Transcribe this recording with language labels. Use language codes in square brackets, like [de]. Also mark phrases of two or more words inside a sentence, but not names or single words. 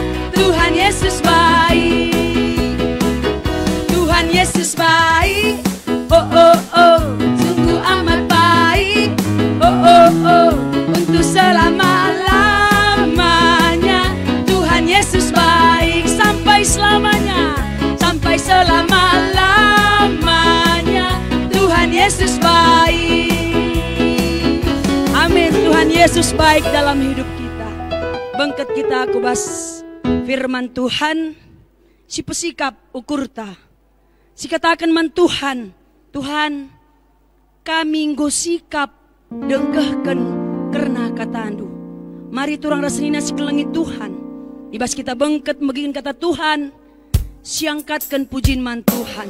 [id] Tuhan Yesus baik, Tuhan Yesus baik, oh oh oh, sungguh amat baik, oh oh oh, untuk selama-lamanya. Tuhan Yesus baik sampai selamanya, sampai selama-lamanya. Tuhan Yesus baik. Amin. Tuhan Yesus baik dalam hidup kita. [btx] Bengket kita kubas firman Tuhan. Si pesikap ukur ta. Si katakan man Tuhan, Tuhan kami nggo sikap dengkehken karena katandu. Mari turang rasenina si kelengit Tuhan. Ibas kita bengket megin kata Tuhan, siangkatkan pujin man Tuhan.